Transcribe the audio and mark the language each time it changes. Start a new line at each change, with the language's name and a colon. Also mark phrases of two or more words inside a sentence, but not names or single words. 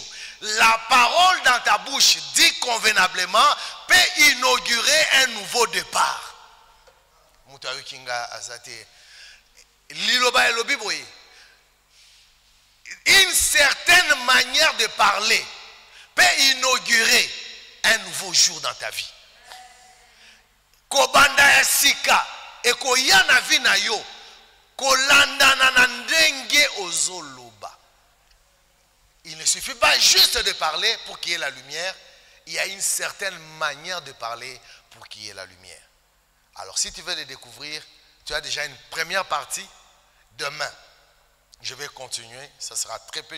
French: La parole dans ta bouche, dit convenablement, peut inaugurer un nouveau départ. Une certaine manière de parler peut inaugurer un nouveau jour dans ta vie.
Lingala: Kobanda ya sika ekoya na vi na yo kolandana na ndenge ozoloba.
French: Il ne suffit pas juste de parler pour qu'il y ait la lumière. Il y a une certaine manière de parler pour qu'il y ait la lumière. Alors si tu veux les découvrir, tu as déjà une première partie. Demain, je vais continuer. Ça sera très peu.